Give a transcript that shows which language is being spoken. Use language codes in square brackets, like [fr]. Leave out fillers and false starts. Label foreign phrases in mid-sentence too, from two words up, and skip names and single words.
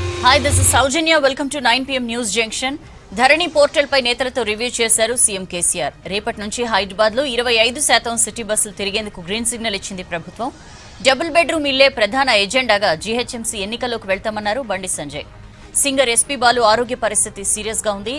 [en] Hi, this is Saujanya. Welcome to 9 PM News Junction. [te] ధరణి పోర్టల్ పై నేతలతో రివ్యూ చేశారు సీఎం కేసీఆర్. రేపటి నుంచి హైదరాబాద్ లో 25% [en] city buses [te] తిరిగేందుకు [en] green signal [te] ఇచ్చింది ప్రభుత్వం. [en] double bedroom [te] ఇల్లే ప్రధాన ఎజెండాగా జీహెచ్ఎంసీ ఎన్నికల్లోకి వెళ్తామన్నారు బండి సంజయ్. సింగర్ ఎస్పీ బాలు ఆరోగ్య పరిస్థితి సీరియస్ గా ఉంది.